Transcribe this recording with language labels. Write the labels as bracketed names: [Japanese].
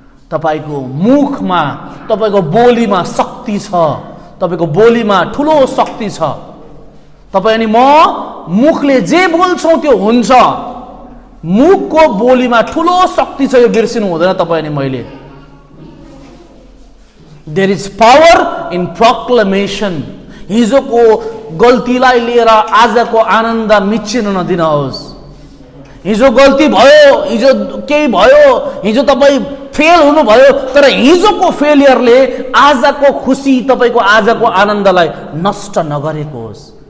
[Nepali] तपाईको मुखमा, तपाईको बोलीमा शक्ति छ, तपाईको बोलीमा ठुलो शक्ति छ। तपाईँ अनि म मुखले जे बोल्छौँ त्यो हुन्छ। मुखको बोलीमा ठुलो शक्ति छ, यो बिर्सिनु हुँदैन तपाईँ अनि मैले। [English] There is power in proclamation. [Nepali] हिजोको गल्तीलाई लिएर आजको आनन्द मिचिन नदिनुहोस्। हिजो गल्ती भयो, हिजो केही भयो, हिजो तपाईँ फेल हुनुभयो, तर हिजोको फेलियरले आजको खुसी, तपाईको आजको आनन्दलाई नष्ट नगरेको होस्।